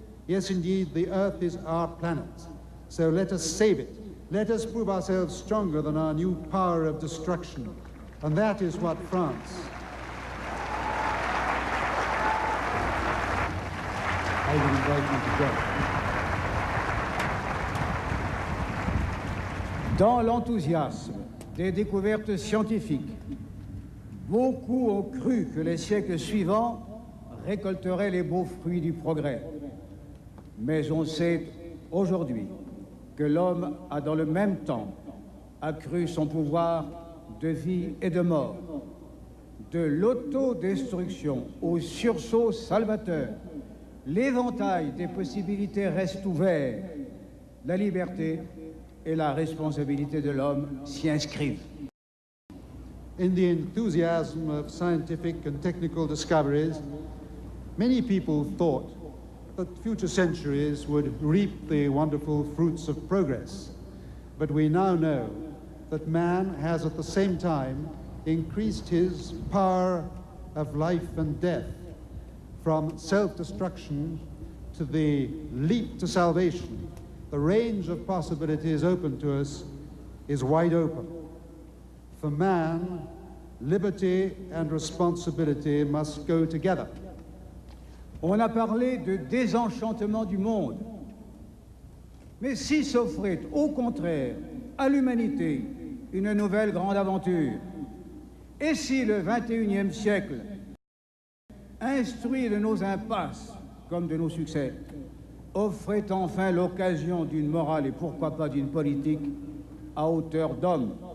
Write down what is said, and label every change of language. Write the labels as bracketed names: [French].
[English] Yes, indeed, the earth is our planet. So let us save it. Let us prove ourselves stronger than our new power of destruction. And that is what France I would invite you to join. [French] Dans l'enthousiasme des découvertes scientifiques, beaucoup ont cru que les siècles suivants récolteraient les beaux fruits du progrès. Mais on sait aujourd'hui que l'homme a dans le même temps accru son pouvoir de vie et de mort. De l'autodestruction au sursaut salvateur, l'éventail des possibilités reste ouvert. La liberté et la responsabilité de l'homme s'y inscrivent. [English] In the enthusiasm of scientific and technical discoveries, many people thought that future centuries would reap the wonderful fruits of progress. But we now know that man has at the same time increased his power of life and death, from self-destruction to the leap to salvation. The range of possibilities open to us is wide open. For man, liberty and responsibility must go together. [French] On a parlé de désenchantement du monde. Mais si s'offrait au contraire à l'humanité une nouvelle grande aventure, et si le XXIe siècle, instruit de nos impasses comme de nos succès, offrait enfin l'occasion d'une morale et pourquoi pas d'une politique à hauteur d'homme.